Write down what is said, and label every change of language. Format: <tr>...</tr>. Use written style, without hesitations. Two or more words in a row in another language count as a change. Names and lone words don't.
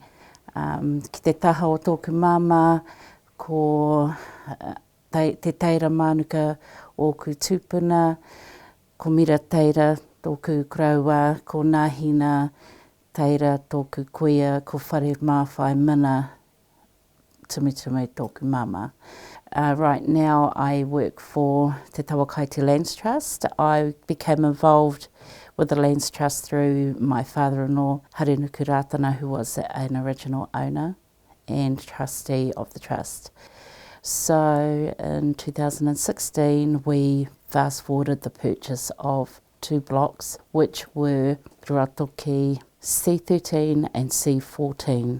<mi>Ki te taha o tōku māmā, ko te teira mānuka o ku tūpuna, ko mira teira tōku koraua, ko nāhina teira tōku kuia, ko whare māwhai mina Timutimu tōku māmā.</mi> <en>Right now I work for Te Tawakaiti Lands Trust. I became involved with the Lands Trust through my father-in-law, Harenuku Rātana, who was an original owner and trustee of the trust. So in 2016 we fast-forwarded the purchase of 2 blocks, which were Ruatoki C13 and C14.</en>